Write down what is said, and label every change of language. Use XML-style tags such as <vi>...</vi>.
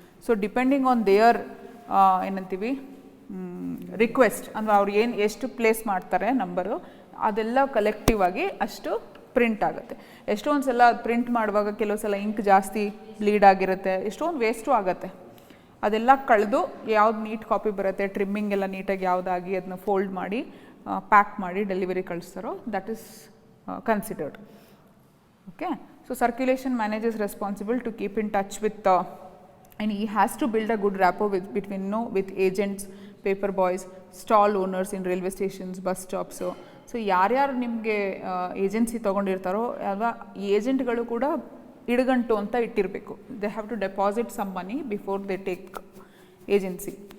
<kn>So</kn> <en>depending on their</en> <kn>ಏನಂತೀವಿ request, ಅಂದರೆ ಅವ್ರು ಎಷ್ಟು ಪ್ಲೇಸ್ ಮಾಡ್ತಾರೆ ನಂಬರು, ಅದೆಲ್ಲ ಕಲೆಕ್ಟಿವ್ ಆಗಿ ಅಷ್ಟು ಪ್ರಿಂಟ್ ಆಗುತ್ತೆ. ಎಷ್ಟೊಂದು ಸಲ ಪ್ರಿಂಟ್ ಮಾಡುವಾಗ ಕೆಲವು ಸಲ ಇಂಕ್ ಜಾಸ್ತಿ ಬ್ಲೀಡ್ ಆಗಿರುತ್ತೆ, ಎಷ್ಟೊಂದು ವೇಸ್ಟು ಆಗುತ್ತೆ. ಅದೆಲ್ಲ ಕಳೆದು ಯಾವ್ದು ನೀಟ್ ಕಾಪಿ ಬರುತ್ತೆ, ಟ್ರಿಮ್ಮಿಂಗ್ ಎಲ್ಲ ನೀಟಾಗಿ ಯಾವುದಾಗಿ ಅದನ್ನ ಫೋಲ್ಡ್ ಮಾಡಿ ಪ್ಯಾಕ್ ಮಾಡಿ delivery ಕಳಿಸ್ತಾರೋ</kn> <en>That is considered. Okay, so circulation manager is responsible to keep in touch with and he has to build a good rapport between with agents, paper boys, stall owners in railway stations, bus stops.</en> <kn>So ಯಾರ್ಯಾರು ನಿಮಗೆ agency ತೊಗೊಂಡಿರ್ತಾರೋ ಆಗ ಏಜೆಂಟ್ಗಳು ಕೂಡ ಇಡಗಂಟು ಅಂತ ಇಟ್ಟಿರಬೇಕು.</kn> <en>They have to deposit some money before they take agency.</en>